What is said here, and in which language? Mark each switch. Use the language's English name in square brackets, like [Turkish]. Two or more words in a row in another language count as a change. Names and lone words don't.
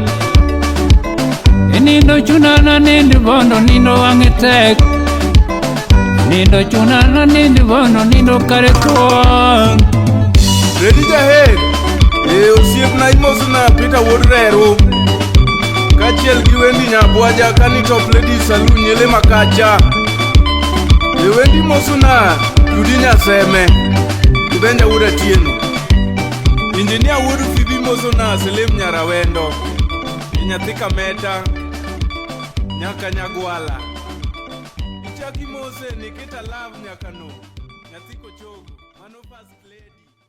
[Luo (Kenya and Tanzania)] Nindo chunana nindo Bondo, nindo wang'e tek. Nindo chunana nindo Bondo, nindo kare thuon. Ready jaher. Osiepna imosna Peter Wood Rero. Kachiel gi wendi Nyabwaja kani [English] top lady saloon [Luo (Kenya and Tanzania)] nyele makacha. Wendi mosuna Judi Nyaseme. Kibenja Wood Atieno. Engineer Wood Fibi mosuna Selim Nyarawendo. nyathi Kameta nyaka Nyagwala. Ichaki mose Nikita Love nyaka no nyathi Kochogo, mano [English] first lady.